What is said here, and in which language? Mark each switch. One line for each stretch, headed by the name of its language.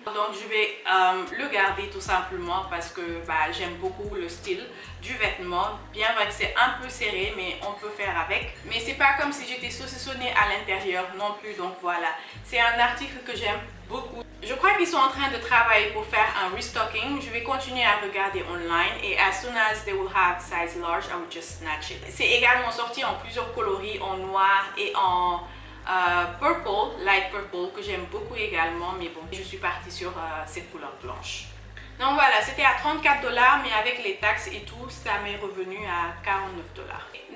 French: Donc, je vais le garder tout simplement parce que j'aime beaucoup le style du vêtement. Bien vrai que c'est un peu serré, mais on peut faire avec. Mais c'est pas comme si j'étais saucissonnée à l'intérieur non plus. Donc voilà, c'est un article que j'aime beaucoup. Je crois qu'ils sont en train de travailler pour faire un restocking. Je vais continuer à regarder online et
English: as soon as they will have size large, I will just snatch it.
French: C'est également sorti en plusieurs coloris, en noir et en purple, light purple, que j'aime beaucoup également, mais bon, je suis partie sur cette couleur blanche. Donc voilà, c'était à 34 $, mais avec les taxes et tout, ça m'est revenu à 49 $.